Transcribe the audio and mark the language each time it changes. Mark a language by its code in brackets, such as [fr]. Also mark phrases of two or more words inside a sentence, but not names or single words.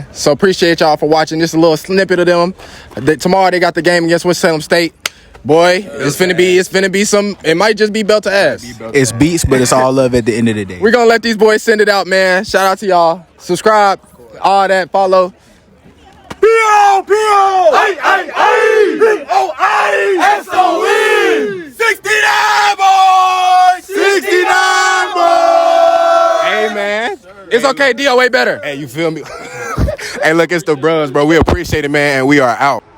[en] So appreciate y'all for watching. Just a little snippet of them. Tomorrow they got the game against Winston-Salem State. Boy, it's finna be some. It might just be belt to ass. It's beats, but it's all love at the end of the day. We're gonna let these boys send it out, man. Shout out to y'all. Subscribe, all that, follow. P-O-P-O-A-P-O-A-S-O-E 69 boys! 69 boys! Hey, man. It's okay, DOA better. Hey, you feel me? Hey, look, it's the bros, bro. We appreciate it, man, and we are out.